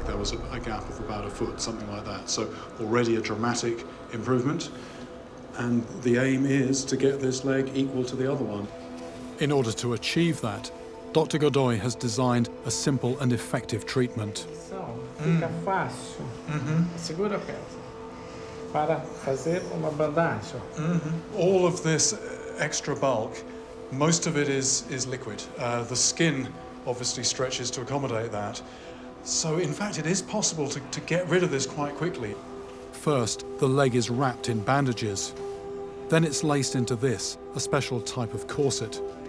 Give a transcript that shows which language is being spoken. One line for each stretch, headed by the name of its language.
English: There was a gap of about a foot, something like that. So already a dramatic improvement. And the aim is to get this leg equal to the other one. In order to achieve that, Dr. Godoy has designed a simple and effective treatment.
Portuguese: Fica fácil. Segura a peça. Para fazer uma bandagem.
English: All of this extra bulk, most of it is liquid. The skin obviously stretches to accommodate that. So in fact it is possible to get rid of this quite quickly. First, the leg is wrapped in bandages. Then it's laced into this, a special type of corset.